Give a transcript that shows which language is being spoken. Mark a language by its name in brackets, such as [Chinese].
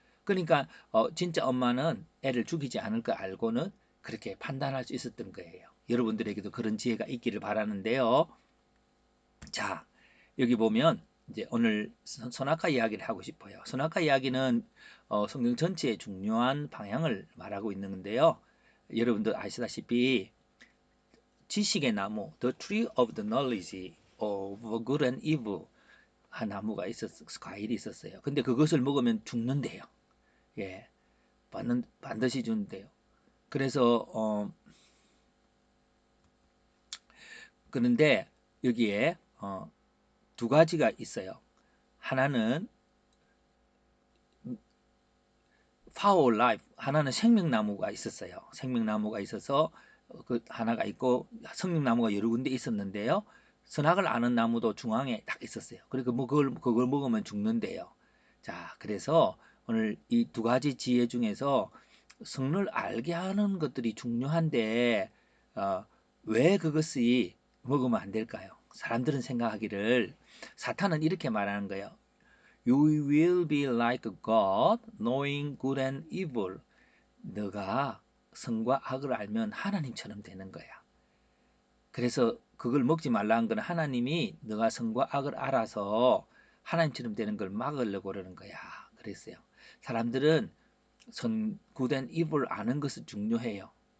[Korean] 그러니까 진짜 엄마는 애를 죽이지 않을 걸 알고는 그렇게 판단할 수 있었던 거예요. 여러분들에게도 그런 지혜가 있기를 바라는데요. 자, 여기 보면 이제 오늘 선악과 이야기를 하고 싶어요. 선악과 이야기는 성경 전체의 중요한 방향을 말하고 있는 건데요. 여러분들 아시다시피 지식의 나무, the tree of the knowledge of good and evil 한 나무가 과일이 있었어요. 근데 그것을 먹으면 죽는데요. 예, 반드시 죽는데요. 그래서 그런데 여기에 두 가지가 있어요. 하나는 파워 라이프, 하나는 생명나무가 있었어요. 생명나무가 있어서 그 하나가 있고 생명나무가 여러 군데 있었는데요. 선악을 아는 나무도 중앙에 딱 있었어요. 그리고 뭐 그걸 먹으면 죽는데요. 자, 그래서 오늘 이 두 가지 지혜 중에서 성을 알게 하는 것들이 중요한데 왜 그것이 먹으면 안 될까요? 사람들은 생각하기를 사탄은 이렇게 말하는 거예요. [English] You will be like God, knowing good and evil. [Korean] 너가 선과 악을 알면 하나님처럼 되는 거야. 그래서 그걸 먹지 말라는 건 하나님이 너가 선과 악을 알아서 하나님처럼 되는 걸 막으려고 그러는 거야. 그랬어요. 사람들은 good and evil 아는 것은 중요해요.